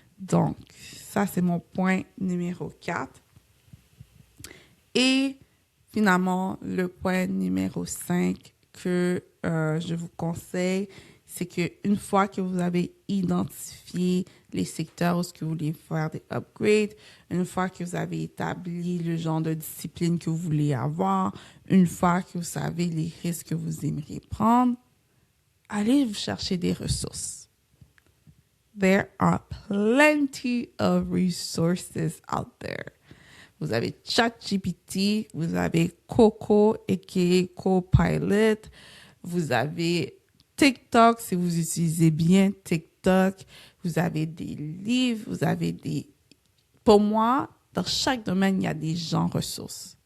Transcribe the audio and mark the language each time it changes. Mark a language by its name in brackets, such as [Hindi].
[French] Donc, ça, c'est mon point numéro 4. Et finalement, le point numéro 5 que je vous conseille, c'est qu'une fois que vous avez identifié les secteurs où vous voulez faire des upgrades, une fois que vous avez établi le genre de discipline que vous voulez avoir, une fois que vous savez les risques que vous aimeriez prendre, allez vous chercher des ressources. [English] There are plenty of resources out there. [French] Vous avez ChatGPT, vous avez Coco, aka Copilot, vous avez TikTok, si vous utilisez bien TikTok, vous avez des livres, vous avez des... Pour moi, dans chaque domaine, il y a des gens ressources.